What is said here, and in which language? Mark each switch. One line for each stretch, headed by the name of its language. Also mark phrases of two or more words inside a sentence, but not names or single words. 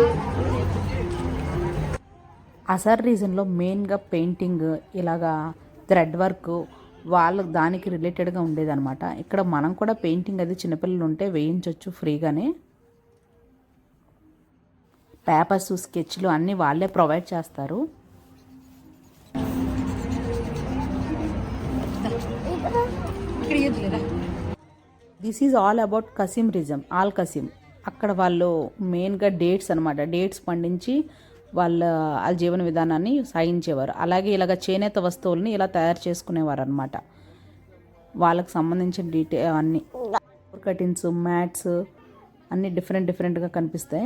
Telugu: అసర్ రీజన్లో మెయిన్గా పెయింటింగ్, ఇలాగా
English: thread work,
Telugu: వాళ్ళ దానికి రిలేటెడ్గా ఉండేదన్నమాట. ఇక్కడ మనం కూడా పెయింటింగ్ అది చిన్నపిల్లలు ఉంటే వేయించవచ్చు ఫ్రీగానే. పేపర్స్, స్కెచ్లు అన్నీ వాళ్ళే ప్రొవైడ్ చేస్తారు.
Arabic: جيب لي ريحته.
English: This is all about Qassim region Al Qassim.
Telugu: అక్కడ వాళ్ళు మెయిన్గా డేట్స్ అనమాట, డేట్స్ పండించి వాళ్ళ జీవన విధానాన్ని సాగించేవారు. అలాగే ఇలాగ చేనేత వస్తువుల్ని ఇలా తయారు చేసుకునేవారు అనమాట. వాళ్ళకి సంబంధించిన అన్నీ
English: curtains, mats
Telugu: అన్నీ డిఫరెంట్గా కనిపిస్తాయి.